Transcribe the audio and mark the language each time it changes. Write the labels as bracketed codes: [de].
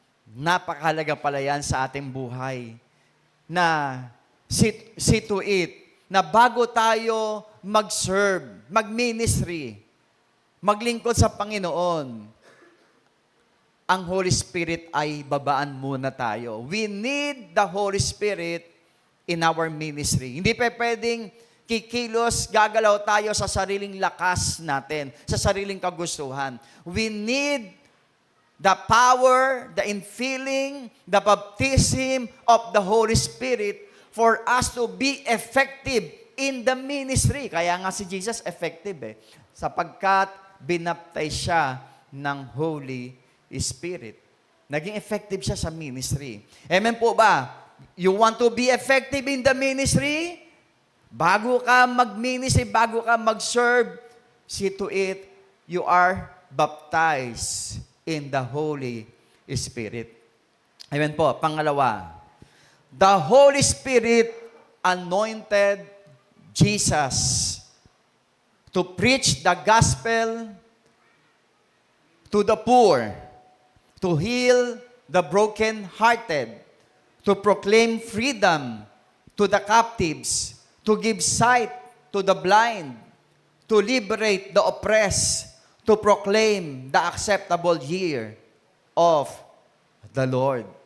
[tl] Napakahalaga pala yan sa ating buhay. Na [en] see to it, [tl] na bago tayo mag-serve, mag-ministry, maglingkod sa Panginoon, ang Holy Spirit ay babaan muna tayo. [en] We need the Holy Spirit in our ministry. [tl] Hindi pa pwedeng kikilos, gagalaw tayo sa sariling lakas natin, sa sariling kagustuhan. [en] We need the power, the infilling, the baptism of the Holy Spirit for us to be effective in the ministry. [tl] Kaya nga si Jesus effective sapagkat binaptize siya ng Holy Spirit. Naging effective siya sa ministry. Amen po ba? [en] You want to be effective in the ministry? [tl] Bago ka mag-ministry, bago ka mag-serve, [en] see to it, you are baptized in the Holy Spirit. [tl] Amen po. [en] Pangalawa, the Holy Spirit anointed Jesus to preach the gospel to the poor, to heal the broken-hearted, to proclaim freedom to the captives, to give sight to the blind, to liberate the oppressed, to proclaim the acceptable year of the Lord.